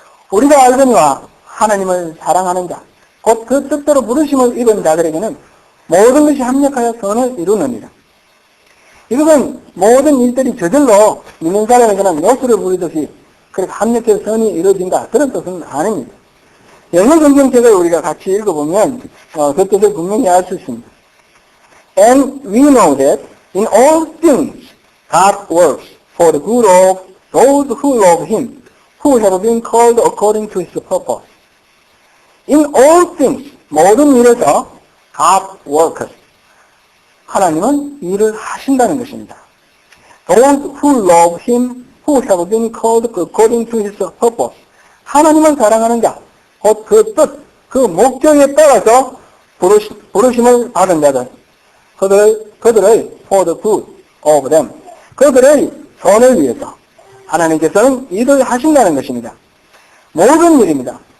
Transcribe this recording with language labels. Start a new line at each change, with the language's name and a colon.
Korean: 우리가 알거니와 하나님을 사랑하는 자, 곧 그 뜻대로 부르심을 입은 자들에게는 모든 것이 합력하여 선을 이루느니라. 이것은 모든 일들이 저절로 믿는 사람에게는 노수를 부리듯이 그렇게 합력해서 선이 이루어진다. 그런 뜻은 아닙니다. 영어 성경책을 우리가 같이 읽어보면 그 뜻을 분명히 알 수 있습니다.
English: And we know that in all things God works for the good of those who love Him, who have been called according to His purpose. In all things,
Korean: 모든 일에서
English: God works.
Korean: 하나님은 일을 하신다는 것입니다.
English: Those who love Him, who have been called according to His purpose.
Korean: 하나님을 사랑하는 자, 곧 그 뜻, 그 목적에 따라서 부르심을 받은 자들, 그들의
English: for the good of them,
Korean: 그들의 선을 위해서 하나님께서는 일을 하신다는 것입니다. 모든 일입니다.